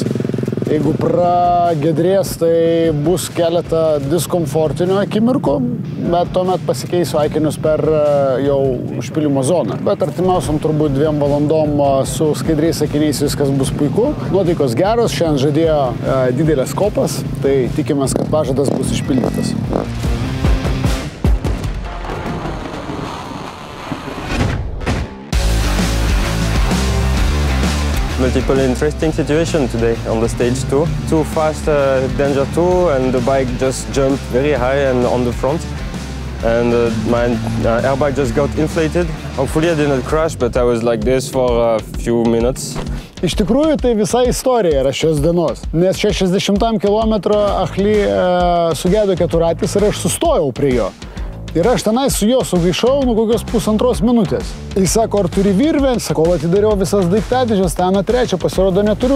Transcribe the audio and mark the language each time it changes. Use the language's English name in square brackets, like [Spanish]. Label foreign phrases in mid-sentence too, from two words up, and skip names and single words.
[Lithuanian] Jeigu pragedrės, tai bus keletą diskomfortinių akimirkų, bet tuomet pasikeisiu akinius per jau užpilimo zoną. Bet artimiausiam turbūt 2 valandom su skaidriais akiniais viskas bus puiku. Nuotaikos geros, šiandien žadėjo didelės kopas, tai tikimės, kad pažadas bus išpildytas. [English] Multiple interesting situation today on the stage 2. Too fast danger 2 and the bike just jumped very high and on the front. And my airbag just got inflated. Hopefully I didn't crash, but I was like this for a few minutes. [Lithuanian] Iš tikrųjų, tai visa istorija yra šios dienos, nes 60 km Achly sugedo keturratis ir aš sustojau prie jo. Ir aš tenai su juo sugaišau kokios 1,5 minutės. Jis sako, ar turi virvę? Sakau, atidariau visas daiktadėžes, ten trečią pasirodo neturiu.